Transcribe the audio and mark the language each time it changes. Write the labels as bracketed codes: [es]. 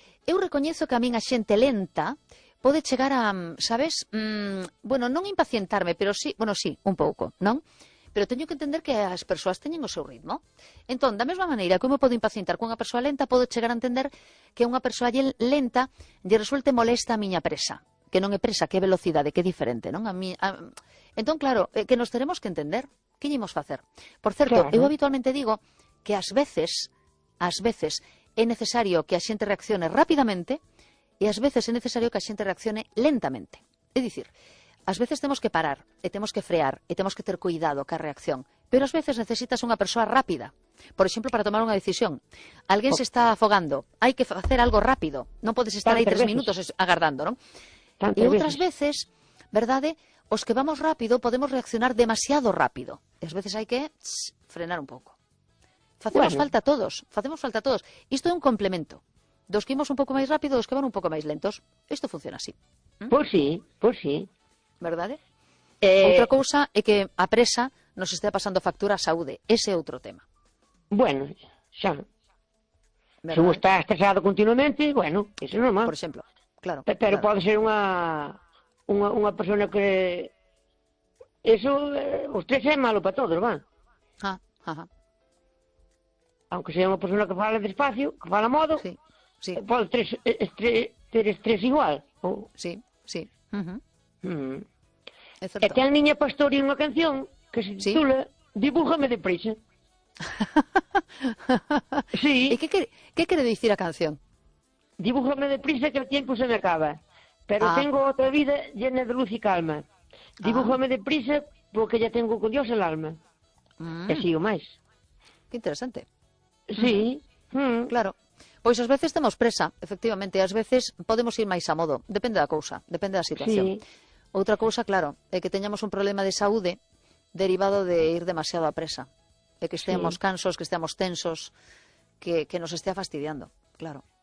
[gl] Eu recoñezo que a min a xente lenta pode chegar a, sabes, bueno, non impacientarme, pero sí, bueno, sí, un pouco, non? Pero teño que entender que as persoas teñen o seu ritmo. Entón, da mesma maneira, como podo impacientar cunha persoa lenta, podo chegar a entender que unha persoa lenta lle resulte molesta a miña presa. Que non é presa, que é velocidade, que é diferente, non? Entón, claro, que nos teremos que entender. Que ímos facer? Por certo, claro, eu habitualmente digo que ás veces, é necesario que a xente reaccione rapidamente e ás veces é necesario que a xente reaccione lentamente. É dicir, ás veces temos que parar, e temos que frear, e temos que ter cuidado ca reacción. Pero ás veces necesitas unha persoa rápida. Por exemplo, para tomar unha decisión. Alguén se está afogando, hai que facer algo rápido. Non podes estar aí tres minutos agardando, non? E outras veces, verdade, os que vamos rápido podemos reaccionar demasiado rápido. E ás veces hai que frenar un pouco. Facemos falta todos. Isto é un complemento. Dos que imos un pouco máis rápido, dos que van un pouco máis lentos. Isto funciona así. Pois sí. Verdade? Outra cousa é que a presa nos estea pasando factura a saúde. Ese é outro tema. Bueno, xa. Se vos está estresado continuamente, bueno, iso é normal. Por exemplo. Claro, pero pode ser unha persona que... [es] Eso, usted [gl] é malo para todos, va? [es] Aunque sea [gl] unha persona que fala despacio, que fala modo, sí. Pode ter estrés igual. Sí. E ten Niña Pastori unha canción que se titula Dibújame de prisa. Sí. E que quere dicir a canción? [es] Dibújame deprisa que el tiempo se me acaba, pero tengo otra vida llena de luz y calma. Dibújame deprisa porque ya tengo con Dios el alma. [gl] E sigo máis. Qué interesante. Sí. Claro. Pois ás veces temos presa, efectivamente, ás veces podemos ir máis a modo. Depende da cousa, depende da situación. Sí. Outra cousa, claro, é que teñamos un problema de saúde derivado de ir demasiado a presa. É que estemos cansos, que estemos tensos, que nos estea fastidiando, claro.